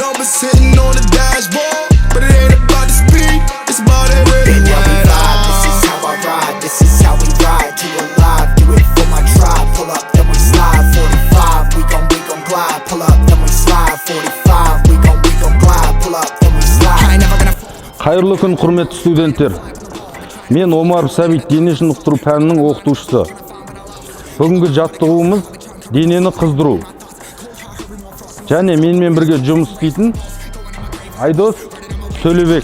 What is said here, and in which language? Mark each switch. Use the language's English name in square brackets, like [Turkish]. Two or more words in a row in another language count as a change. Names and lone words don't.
[English] sitting on the dashboard, but it ain't about the speed, it's about that ready ride. This is how I ride, this is how we ride to alive. Do it for my tribe, pull up, then we slide. 45, we gon' glide, pull up, then we slide. 45, we gon' glide, pull up, then we slide. [Kazakh] Қайырлы күн, құрметті студенттер. Мен Омаров Сәбит, дене шынықтыру пәнінің оқытушысы. Бүгінгі жаттығуымыз денені қыздыру. Және менімен бірге жұмыс істейтін Айдос Төлебек.